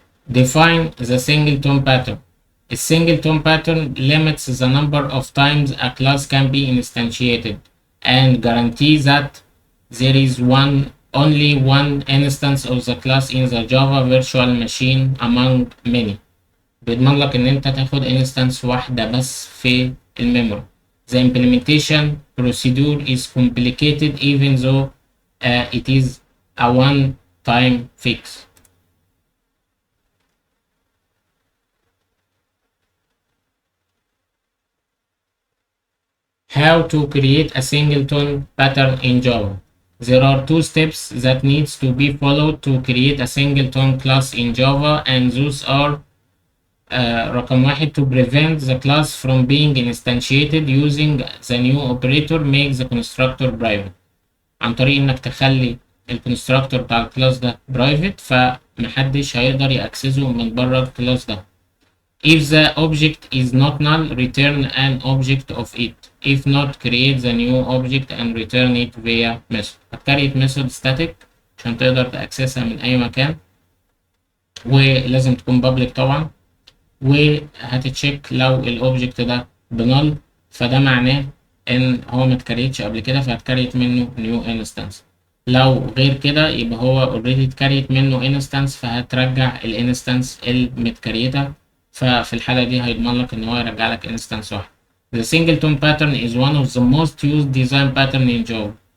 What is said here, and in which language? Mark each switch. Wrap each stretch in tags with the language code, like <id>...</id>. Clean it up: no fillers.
<en>Define the singleton pattern. A singleton pattern limits the number of times a class can be instantiated and guarantees that there is only one instance of the class in the Java virtual machine among many.</en> <ar>بيضمن لك ان انت تاخد instance واحدة بس في الميموري.</ar> <en>The implementation procedure is complicated even though it is a one-time fix. How to create a singleton pattern in Java. There are two steps that needs to be followed to create a singleton class in Java, and those are</en> <ar>رقم واحد</ar> <en>to prevent the class from being instantiated using the new operator make the constructor private.</en> <ar>عن طريق انك تخلي الكونستراكتور بتاع الكلاس ده private فمحدش هيقدر يأكسسه من بره الكلاس ده.</ar> <en>If the object is not null, return an object of it. if not create the new object and return it via method.</en> <ar>هتكريت method static عشان تقدر تأكسسها من أي مكان، ولازم تكون public طبعا، وهتتشيك لو الأوبجكت ده بنل، فده معناه إن هو متكريتش قبل كده فهتكريت منه new instance. لو غير كده يبقى هو اوريدي اتكريت منه انستنس فهترجع الانستنس المتكريته، ففي الحاله دي هيضمن لك ان هو يرجع لك انستنس واحد.</ar> <en>The singleton pattern is one of the most used design pattern in Java.</en>